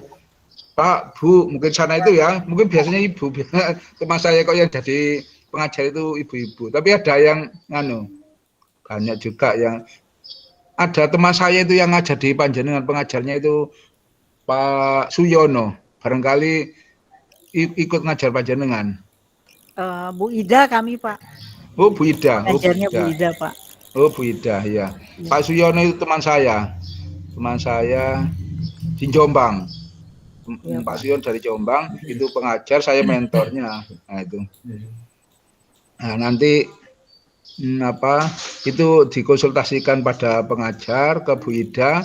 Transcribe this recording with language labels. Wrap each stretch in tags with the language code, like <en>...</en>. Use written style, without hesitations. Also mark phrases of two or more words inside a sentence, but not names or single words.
<id>Pak, Bu, mungkin sana itu ya, mungkin biasanya ibu, teman saya kok yang jadi pengajar itu ibu-ibu. Tapi ada yang banyak juga yang ada teman saya itu yang ngajar di Panjenengan, pengajarnya itu Pak Suyono, barangkali ikut ngajar Panjenengan. Bu Ida kami, Pak. Oh, Bu Ida. Oh, Bu Ngajarnya Bu Ida. Ida, Pak. Oh, Bu Ida, ya. Pak Suyono itu teman saya di Jombang. Iya, Pak Pak. Suyono dari Jombang, itu pengajar, saya mentornya. Nah, itu. Nah, nanti itu dikonsultasikan pada pengajar ke Bu Ida.</id>